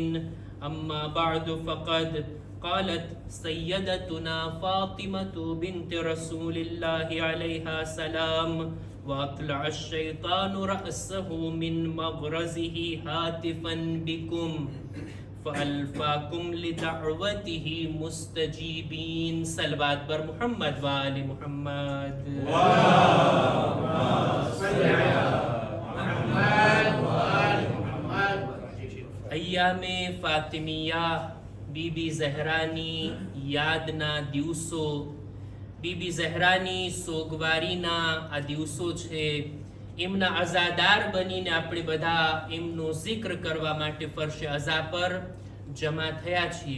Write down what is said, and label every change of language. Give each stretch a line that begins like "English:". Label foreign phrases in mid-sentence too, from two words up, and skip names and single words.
Arabic: أما بعد فقد قالت سيدتنا فاطمة بنت رسول الله عليها سلام وأطلع الشيطان رأسه من مغرزه هاتفا بكم فألفاكم لدعوته مستجيبين. صلوات بر محمد وآل محمد. اللهم صل على محمد وآل محمد.
Gujarati: અય્યામે ફાતિમિયા બીબી ઝહરાની યાદના દિવસો, બીબી ઝહરાની સોગવારીના આ દિવસો છે. એમના અઝાદાર બનીને આપણે બધા એમનો zikr કરવા માટે ફરશે અઝા પર જમા થયા છીએ.